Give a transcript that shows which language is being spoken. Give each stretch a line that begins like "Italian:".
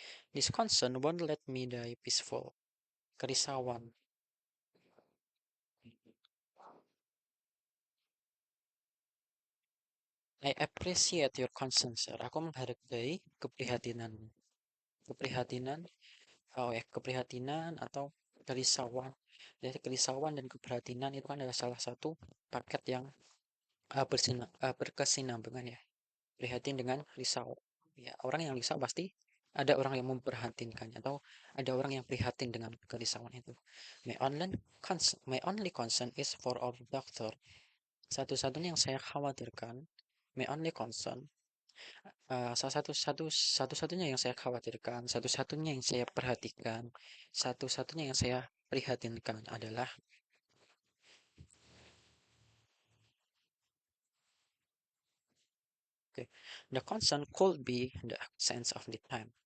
English: This concern won't let me die peaceful. Kerisauan. I appreciate your concern, sir.
Indonesian: Aku menghargai keprihatinan. Keprihatinan, keprihatinan atau kerisauan. Jadi kerisauan dan keprihatinan itu kan adalah salah satu paket yang berkesinambungan ya. Prihatin dengan risau. Ya, orang yang risau pasti ada orang yang memperhatinkannya atau ada orang yang prihatin dengan kerisauan itu.
English: My only concern is for our doctor.
Indonesian: Satu-satunya yang saya khawatirkan,
English: my only concern,
Indonesian: satu-satunya yang saya khawatirkan, satu-satunya yang saya perhatikan, satu-satunya yang saya prihatinkan adalah okay,
English: the concern could be the sense of the time.